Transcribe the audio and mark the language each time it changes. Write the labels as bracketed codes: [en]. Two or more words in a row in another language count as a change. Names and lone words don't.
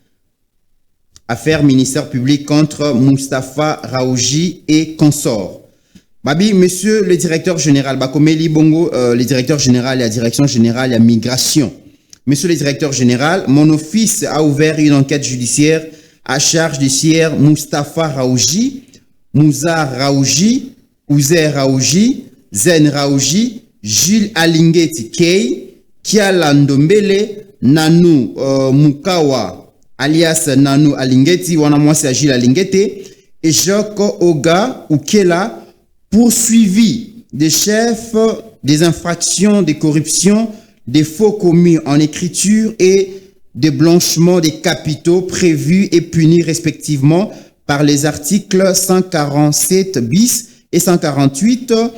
[fr] Affaire ministère public contre Moustapha Raouji et consorts. Babi, monsieur le directeur général, Bakomeli Bongo, le directeur général et la direction générale et la migration. Monsieur le directeur général, mon office a ouvert une enquête judiciaire à charge de sieur Moustapha Raouji, Mouza Raouji, Ouzer Raouji, Zen Raouji, Jules Alingeti Kei, Kiala Ndombele, Nanou Mukawa, alias Nanou Alingeti, Wanamwasi Jules Alingeti, et Joko Oga Ukela, poursuivi des chefs des infractions de corruption, des faux commis en écriture et de blanchiment des capitaux prévus et punis respectivement par les articles 147 bis et 148,